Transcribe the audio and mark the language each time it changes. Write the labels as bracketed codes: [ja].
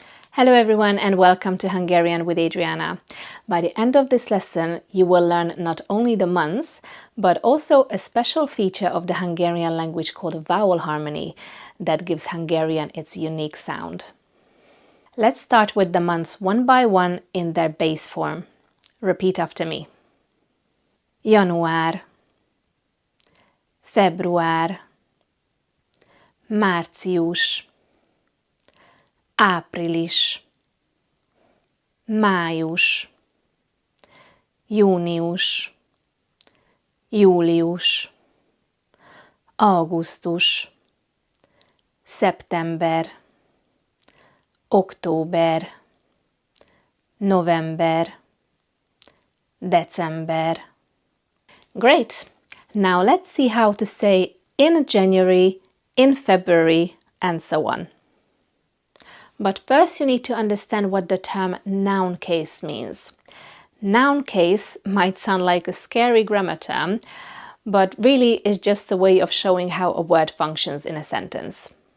[en] Hello everyone and welcome to Hungarian with Adriana. By the end of this lesson, you will learn not only the months, but also a special feature of the Hungarian language called vowel harmony that gives Hungarian its unique sound. Let's start with the months one by one in their base form. Repeat after me. [hu] Január, február, március, április, május, június, július, augusztus, szeptember, október, november, December. [en] Great! Now let's see how to say in January, in February, and so on. But first you need to understand what the term noun case means. Noun case might sound like a scary grammar term, but really is just a way of showing how a word functions in a sentence.